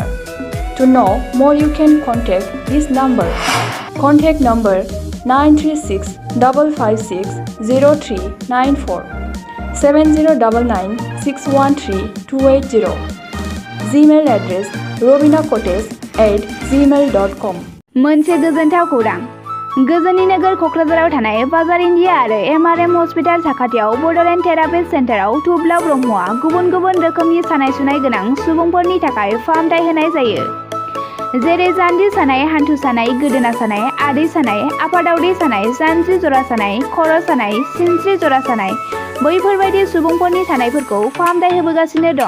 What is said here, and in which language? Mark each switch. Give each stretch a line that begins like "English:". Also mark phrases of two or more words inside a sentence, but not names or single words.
English: To know more you can contact this number. Contact number 936-556-0394 7099613280. Gmail address robinacottage@gmail.com.
Bodo: मोनसे गोजोनथाव खौरां गोजोननि नोगोर क'क्राझाराव थानाय बाजार इन्डिया आरो MRM हस्पिटाल साखाथियाव बड'लेण्ड
English: therapy centerाव
Bodo: थुब्ला ब्रह्मआ गुबुन गुबुन रोखोमनि सानाय सुनाय गोनां सुबुंफोरनि थाखाय फाहामथाय होनाय जायो। जेरै जान्जि सानाय, हान्थु सानाय, गोदोना सानाय, आदै सानाय, आफादावदै सानाय, जानजि जरा सानाय, खर' सानाय, सिनस्रि जरा सानाय बैफोरबायदि सुबुंफोरनि सानायफोरखौ फाहामथाय होबोगासिनो दं।